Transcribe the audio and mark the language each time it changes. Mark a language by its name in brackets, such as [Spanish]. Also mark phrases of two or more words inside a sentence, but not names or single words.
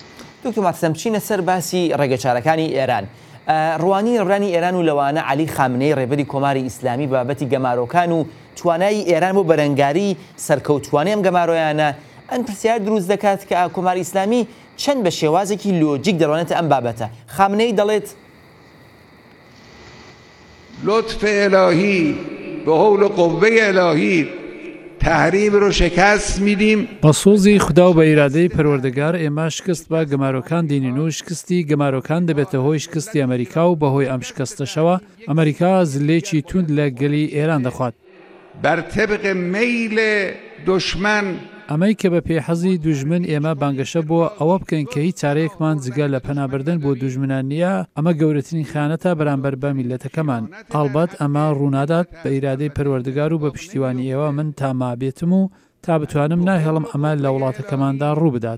[Central Kurdish] دکتۆر ماتسەم چینە سەر باسی ڕێگەچارەکانی ئێران ڕوانی ڕێبرانی ئێران و لەوانە عەلی خامنەی ڕێبەری کۆماری ئیسلامی بابەتی گەمارۆکان و توانای ئێران بۆ بەرەنگاری سەرکەوتوانەی ئەم گەمارۆیانە ئەن پرسیار دروست دەکات کە کۆماری ئیسلامی چەند بە شێوازێکی لۆجیک دەڕوانێتە ئەم بابەتە خامنەی دەڵێت [Persian] لطف الهی به حول قوه الهی تحریم رو شکست میدیم [Central Kurdish] بە سۆزی خدا و بە ئیرادەی پەروەردەگار ئێمە شکست بە گەمارۆکان دێنین و شکستی گەمارۆکان دەبێتە هۆی شکستی ئەمریکا و بەهۆی ئەم شکستەشەوە ئەمریکا زلێکی توند لە گەلی ئێران دەخوات [Persian] بر طبق میل دشمن [Central Kurdish] ئەمەی کە بە پێحەزی دوژمن ئێمە بانگەشە بووە ئەوە بکەین کە هیچ چارەیەکمان جگە لە پەنابردن بۆ دوژمنان نییە ئەمە گەورەترین خیانەتە بەرامبەر بە میلەتەکەمان ئالبەت ئەمە ڕوونادات بە ئیرادەی پەروەردگار و بە پشتیوانی ئێوە من تاما بێتم و تا بتوانم ناهێڵم ئەمە لە وڵاتەکەماندا ڕوو بدات.